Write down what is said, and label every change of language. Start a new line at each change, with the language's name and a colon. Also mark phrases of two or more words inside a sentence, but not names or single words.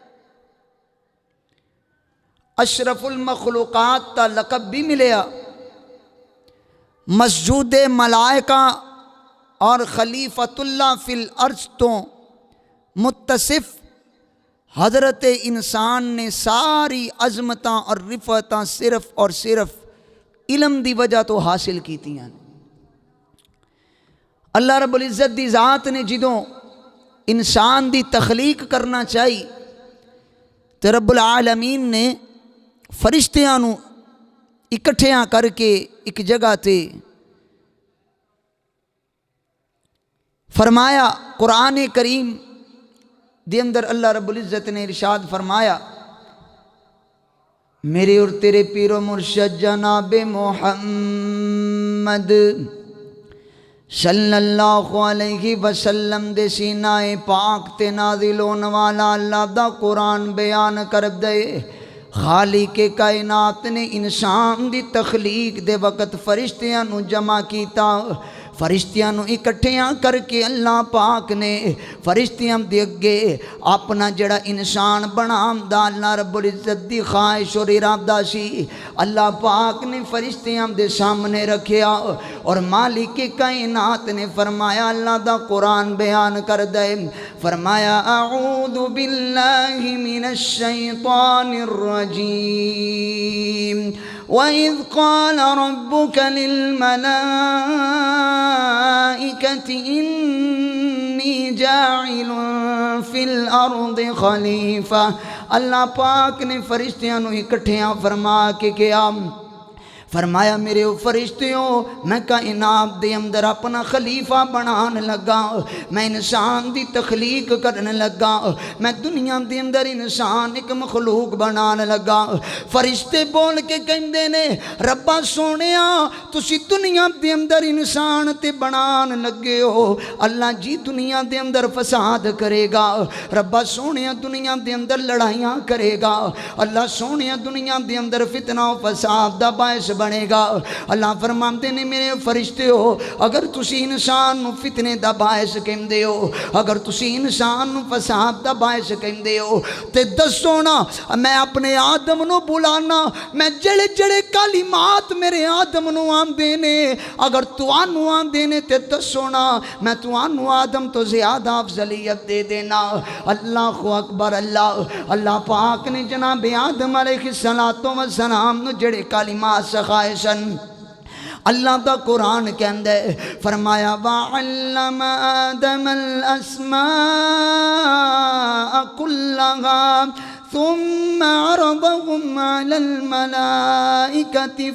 Punjabi: اشرف المخلوقات تا لقب بھی ملیا، مسجود ملائکہ اور
Arabic: خلیفۃ اللہ فی الارض
Punjabi: تو متصف حضرت انسان نے ساری عظمتاں اور رفعتاں صرف اور صرف علم دی وجہ تو حاصل کیتی ہیں۔ اللہ رب العزت دی ذات نے جدوں انسان دی تخلیق کرنا چاہی تو رب العالمین نے فرشتیاں نو اکٹھیاں کر کے ایک جگہ تے فرمایا۔ قرآن کریم دے اندر اللہ رب العزت نے ارشاد فرمایا، میرے اور تیرے پیر و مرشد جناب محمد
Arabic: صلی اللہ علیہ وسلم
Punjabi: دے سینہ پاک تے نازل ہون والا اللہ دا قرآن بیان کر دے۔ خالق کائنات نے انسان دی تخلیق دے وقت فرشتیاں نو جمع کیتا، فرشتیاں نو اکٹھیاں کر کے اللہ پاک نے فرشتیاں دے اگے اپنا جڑا انسان بنام دا اللہ رب العزت دی خواہش اور ارادہ سی اللہ پاک نے فرشتیاں دے سامنے رکھیا اور مالک کائنات نے فرمایا اللہ دا قرآن بیان کر دے فرمایا
Arabic: اعوذ باللہ من الشیطان الرجیم وَإِذْ قَالَ رَبُّكَ لِلْمَلَائِكَةِ إِنِّي جَاعِلٌ فِي الْأَرْضِ خَلِيفَةً
Punjabi: اللہ پاک نے فرشتیاں نو اکٹھیاں فرما کے کیا فرمایا میرے فرشتیوں میں کائنات دے اندر اپنا خلیفہ بنان لگا میں انسان دی تخلیق کرنے لگا میں دنیا دے اندر انسان ایک مخلوق بنان لگا فرشتے بول کے کہندے نے ربا سونیا تسی دنیا دے اندر انسان تے بنان لگے ہو اللہ جی دنیا دے اندر فساد کرے گا ربا سونیا دنیا دے اندر لڑائیاں کرے گا اللہ سونیا دنیا دے اندر فتنہ و فساد دا باعث بنے گا اللہ فرماتے نے میرے فرشتے ہو اگر تسی انسان نو فتنے دا باعث کہندے ہو اگر تسی انسان نو فساد دا باعث کہندے ہو تے دسو نا میں اپنے آدم نو بلانا میں جڑے جڑے کلمات میرے آدم نو آندے نے اگر توانو آندے نے تے دسو نا میں توانو آدم تو زیادہ افضلیت دے دینا
Arabic: اللہ اکبر
Punjabi: اللہ پاک نے جناب آدم
Arabic: علیہ السلام
Punjabi: نو جڑے کلمات سخائشن اللہ دا قرآن کہندے فرمایا
Arabic: وَعَلَّمَ آدَمَ الْأَسْمَاءَ كُلَّهَا ثُمَّ عَرَضَهُمْ عَلَى الْمَلَائِكَةِ